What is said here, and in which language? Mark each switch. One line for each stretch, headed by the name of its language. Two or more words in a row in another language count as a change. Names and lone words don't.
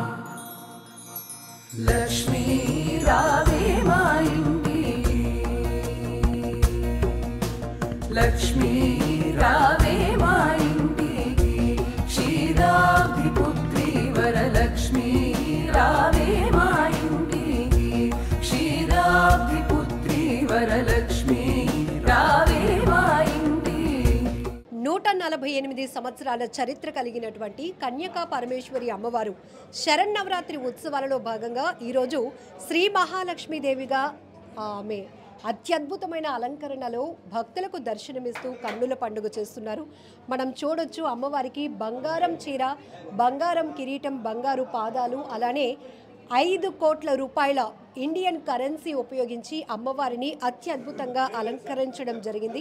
Telugu: లక్ష్మీ రావే మా ఇంటికి, లక్ష్మీ రావే మా ఇంటికి, క్షీరాబ్ధిపుత్రీ వరలక్ష్మీ రావే మా ఇంటికి, క్షీరాబ్ధిపుత్రీ వరలక్ష్మీ రావే మా ఇంటికి। 148 సంవత్సరాల చరిత్ర కలిగినటువంటి కన్యకా పరమేశ్వరి అమ్మవారు శరన్నవరాత్రి ఉత్సవాలలో భాగంగా ఈరోజు శ్రీ మహాలక్ష్మీదేవిగా ఆమె అత్యద్భుతమైన అలంకరణలో భక్తులకు దర్శనమిస్తూ కన్నుల పండుగ చేస్తున్నారు. మనం చూడొచ్చు అమ్మవారికి బంగారం చీర, బంగారం కిరీటం, బంగారు పాదాలు, అలానే 5 కోట్ల రూపాయల
English: Indian currency
Telugu: ఉపయోగించి అమ్మవారిని అత్యద్భుతంగా అలంకరించడం జరిగింది.